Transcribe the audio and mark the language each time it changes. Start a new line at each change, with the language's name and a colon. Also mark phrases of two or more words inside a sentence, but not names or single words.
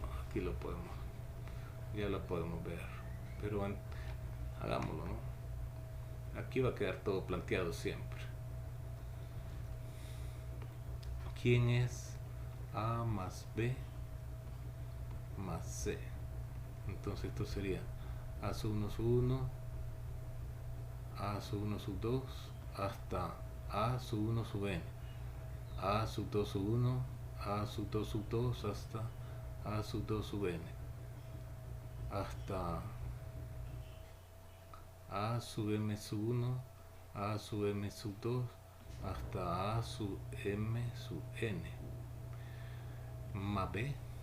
Spanish: Aquí ya lo podemos ver, pero hagámoslo, ¿no? Aquí va a quedar todo planteado siempre. ¿Quién es A más B más C? Entonces esto sería A sub 1 sub 1, A sub 1 sub 2 hasta A sub 1 sub n, A sub 2 sub 1, A sub 2 sub 2 hasta A sub 2 sub n, hasta A sub m sub 1, A sub m sub 2 hasta A sub m sub n, más B,